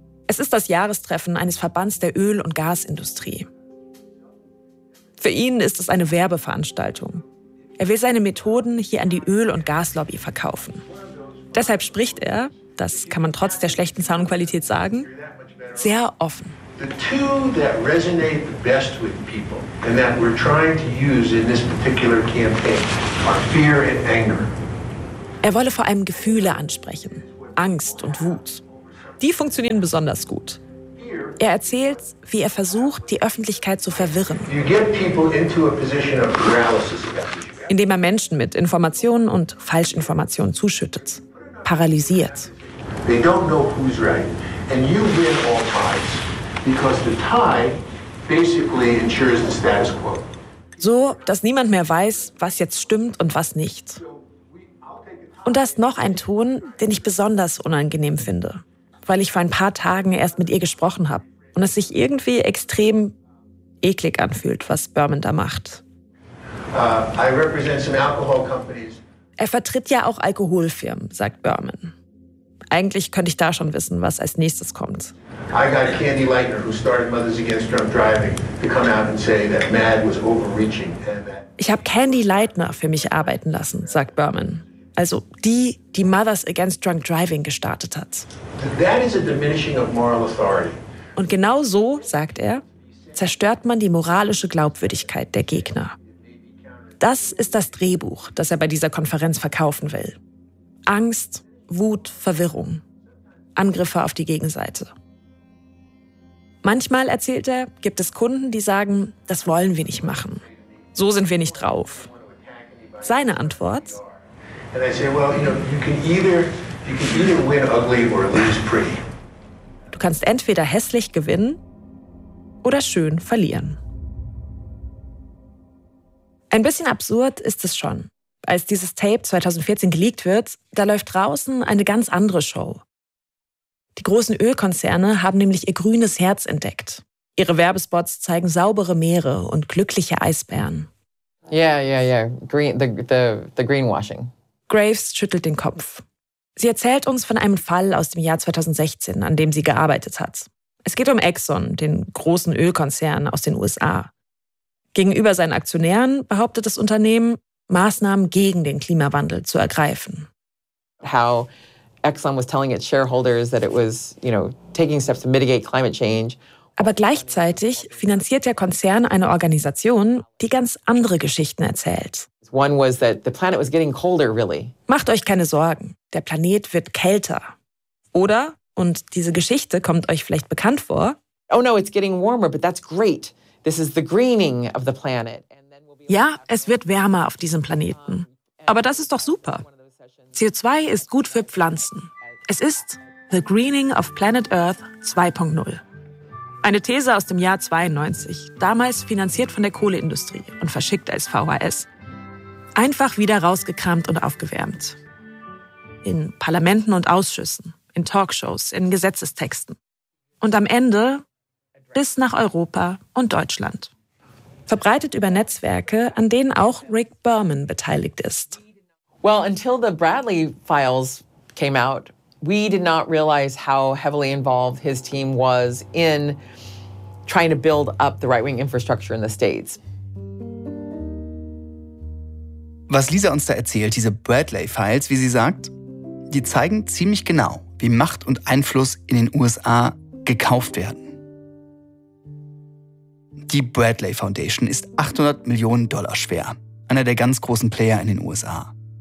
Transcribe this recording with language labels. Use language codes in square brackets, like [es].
[de] Es ist das Jahrestreffen eines Verbands der Öl- und Gasindustrie. Für ihn ist es eine Werbeveranstaltung. Er will seine Methoden hier an die Öl- und Gaslobby verkaufen. Deshalb spricht er, das kann man trotz der schlechten Soundqualität sagen, sehr offen. [en] The two that resonate the best with people and that we're trying to use in this particular campaign are fear and anger. [de] Er wolle vor allem Gefühle ansprechen, Angst und Wut. Die funktionieren besonders gut. Er erzählt, wie er versucht, die Öffentlichkeit zu verwirren. [en] You get people into a position of paralysis. [de] Indem er Menschen mit Informationen und Falschinformationen zuschüttet, paralysiert. [en] They don't know who's right. And you win all ties. Because the tie basically ensures the status quo. [de] So, dass niemand mehr weiß, was jetzt stimmt und was nicht. Und da ist noch ein Ton, den ich besonders unangenehm finde. Weil ich vor ein paar Tagen erst mit ihr gesprochen habe. Und es sich irgendwie extrem eklig anfühlt, was Berman da macht. [en] I represent some alcohol companies. [de] Er vertritt ja auch Alkoholfirmen, sagt Berman. Eigentlich könnte ich da schon wissen, was als nächstes kommt. [en] I got Candy Leitner, who started Mothers Against Drunk Driving, to come out and say that MAD was overreaching. [de] Ich habe Candy Leitner für mich arbeiten lassen, sagt Berman. Also die, die Mothers Against Drunk Driving gestartet hat. [en] That is a diminishing of moral authority. [de] Und genau so, sagt er, zerstört man die moralische Glaubwürdigkeit der Gegner. Das ist das Drehbuch, das er bei dieser Konferenz verkaufen will. Angst, Wut, Verwirrung. Angriffe auf die Gegenseite. Manchmal, erzählt er, gibt es Kunden, die sagen, das wollen wir nicht machen. So sind wir nicht drauf. Seine Antwort? [en] And I say, well, you can either win ugly or lose pretty. [de] Du kannst entweder hässlich gewinnen oder schön verlieren. Ein bisschen absurd ist es schon. Als dieses Tape 2014 geleakt wird, da läuft draußen eine ganz andere Show. Die großen Ölkonzerne haben nämlich ihr grünes Herz entdeckt. Ihre Werbespots zeigen saubere Meere und glückliche Eisbären. [en] Yeah. Green, the greenwashing. [de] Graves schüttelt den Kopf. Sie erzählt uns von einem Fall aus dem Jahr 2016, an dem sie gearbeitet hat. Es geht um Exxon, den großen Ölkonzern aus den USA. Gegenüber seinen Aktionären behauptet das Unternehmen, Maßnahmen gegen den Klimawandel zu ergreifen. [en] How Exxon was telling its shareholders that it was, you know, taking steps to mitigate climate change. [de] Aber gleichzeitig finanziert der Konzern eine Organisation, die ganz andere Geschichten erzählt. [en] One was that the planet was getting colder, really. [de] Macht euch keine Sorgen, der Planet wird kälter. Oder, und diese Geschichte kommt euch vielleicht bekannt vor. [en] Oh no, it's getting warmer, but that's great. This is the greening of the planet. [de] Ja, es wird wärmer auf diesem Planeten. Aber das ist doch super. CO2 ist gut für Pflanzen. Es ist [en] the greening of planet Earth 2.0. [de] Eine These aus dem Jahr 92, damals finanziert von der Kohleindustrie und verschickt als VHS. Einfach wieder rausgekramt und aufgewärmt. In Parlamenten und Ausschüssen, in Talkshows, in Gesetzestexten. Und am Ende bis nach Europa und Deutschland. Verbreitet über Netzwerke, an denen auch Rick Berman beteiligt ist. [en] Well, until the Bradley files came out, we did not realize how heavily involved his team was in trying to build up the right-wing infrastructure in the States. [de] Was Lisa uns da erzählt, diese Bradley-Files, wie sie sagt, die zeigen ziemlich genau, wie Macht und Einfluss in den USA gekauft werden. Die Bradley Foundation ist $800 Millionen schwer, einer der ganz großen Player in den USA.